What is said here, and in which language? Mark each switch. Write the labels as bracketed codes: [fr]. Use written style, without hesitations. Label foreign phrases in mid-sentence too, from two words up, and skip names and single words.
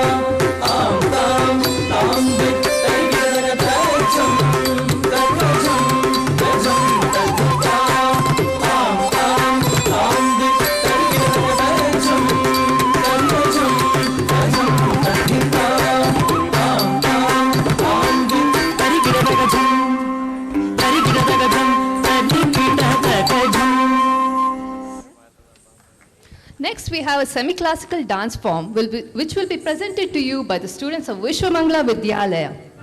[en] ಆಂ ತಾಂ ತಾಂ ದೆ ತರಿಗಿಡ ತಜ್ಜಂ ತಜ್ಜಂ ತಜ್ಜಂ ತದ್ದಿತಾ ಆಂ ತಾಂ ತಾಂ ದೆ ತರಿಗಿಡ ತಜ್ಜಂ ತಜ್ಜಂ ತಜ್ಜಂ ತದ್ದಿತಾ ಆಂ ತಾಂ ತಾಂ ದೆ ತರಿಗಿಡ ತಜ್ಜಂ ತರಿಗಿಡ ತಜ್ಜಂ ತದ್ದಿಕಿಡ ತಜ್ಜಂ. Next, we have a semi-classical dance form which will be presented to you by the students of Vishwamangala Vidyalaya.